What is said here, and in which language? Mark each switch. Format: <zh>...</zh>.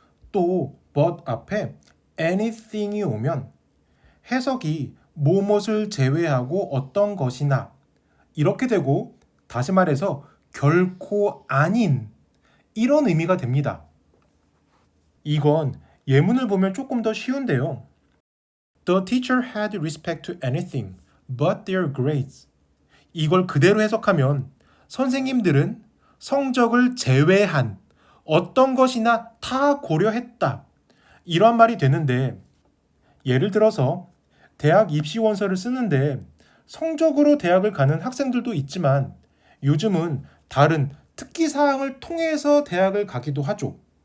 <ko>또 but 앞에 anything이 오면 해석이 무엇을 제외하고 어떤 것이나 이렇게 되고 다시 말해서 결코 아닌 이런 의미가 됩니다. 이건 예문을 보면 조금 더 쉬운데요.</ko> <en>The teacher had respect to anything but their grades.</en> <ko>이걸 그대로 해석하면 선생님들은 성적을 제외한 어떤 것이나 다 고려했다. 이런 말이 되는데 예를 들어서 대학 입시원서를 쓰는데 성적으로 대학을 가는 학생들도 있지만 요즘은 다른 특기사항을 통해서 대학을 가기도 하죠.</ko>